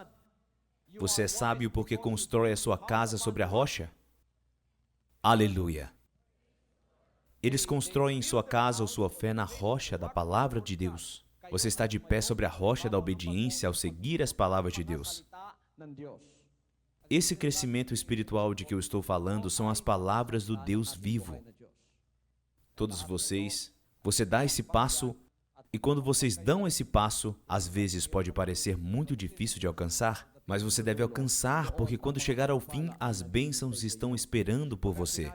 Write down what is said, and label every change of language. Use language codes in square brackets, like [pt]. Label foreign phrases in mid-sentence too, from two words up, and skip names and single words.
[pt] Você é sábio porque constrói a sua casa sobre a rocha? Aleluia! Eles constroem sua casa ou sua fé na rocha da palavra de Deus. Você está de pé sobre a rocha da obediência ao seguir as palavras de Deus. [tl] Salita ng Diyos. [pt] Esse crescimento espiritual de que eu estou falando são as palavras do Deus vivo. Todos vocês, você dá esse passo, e quando vocês dão esse passo, às vezes pode parecer muito difícil de alcançar, mas você deve alcançar, porque quando chegar ao fim, as bênçãos estão esperando por você.